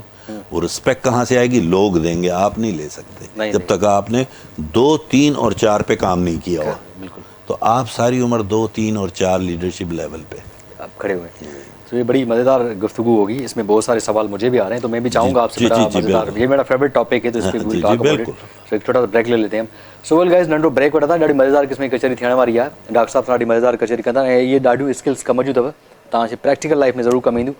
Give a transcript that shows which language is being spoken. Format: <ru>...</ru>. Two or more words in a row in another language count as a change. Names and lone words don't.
<ur>وہ رسپیکٹ کہاں سے آئے گی, لوگ دیں گے, آپ نہیں لے سکتے جب تک آپ نے 2, 3 اور 4 پہ کام نہیں کیا ہوا. تو آپ ساری عمر 2, 3 اور 4 لیڈرشپ لیول پہ آپ کھڑے ہوئے ہیں. تو یہ بڑی مزیدار گفتگو ہوگی, اس میں بہت سارے سوال مجھے بھی آ رہے ہیں, تو میں بھی چاہوں گا آپ سے یہ میرا</ur> <en>favorite topic</en> <ur>ہے, تو اس پہ ایک چھوٹا سا بریک لے لیتے ہیں.</ur> <en>So well guys,</en> <sd>ننढो ब्रेक वठंदा, ॾाढी मज़ेदार क़िस्म जी कचहरी थियण वारी आहे. डॉक्टर साहब ॾाढी मज़ेदार कचहरी कंदा ऐं इहे ॾाढियूं स्किल्स कम जूं अथव, तव्हांजे</sd> <en>practical life</en> <sd>में ज़रूरु कमु ईंदियूं.</sd>